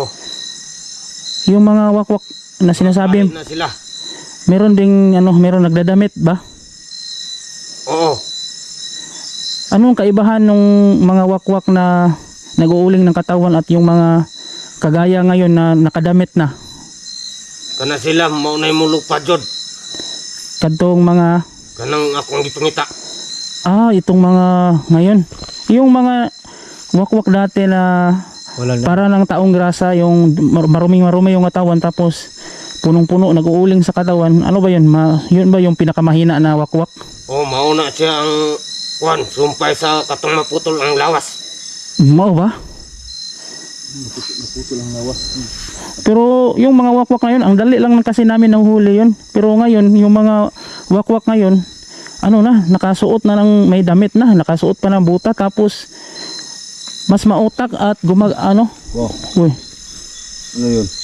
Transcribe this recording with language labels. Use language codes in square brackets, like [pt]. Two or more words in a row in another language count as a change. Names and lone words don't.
[tl] Yung mga wakwak na sinasabi, [ceb] Lahi na sila. [tl] meron ding meron nagdadamit ba? Oo. Anong kaibahan ng mga wakwak na nag-uuling ng katawan at yung mga kagaya ngayon na nakadamit na? [ceb] Kana sila maunay mulog pa jud. Kadtong mga Kanang akong gipangita. [tl] itong mga ngayon. Yung mga wakwak dati na Wala para ng taong grasa, yung maruming-marumi yung katawan tapos punong-puno nag-uuling sa katawan. Ano ba yun? Yun ba yung pinakamahina na wakwak? [ceb] Oh, mauna siya ang kuan, sumpay sa katong maputol ang lawas. Mao ba? Naputol ang lawas. [tl] Pero yung mga wakwak ngayon, ang dali lang kasi namin nahuhuli yun. Pero ngayon, yung mga wakwak ngayon, nakasuot na ng may damit na, nakasuot pa ng buta tapos mas mautak at Wow. Uy, Ano yun?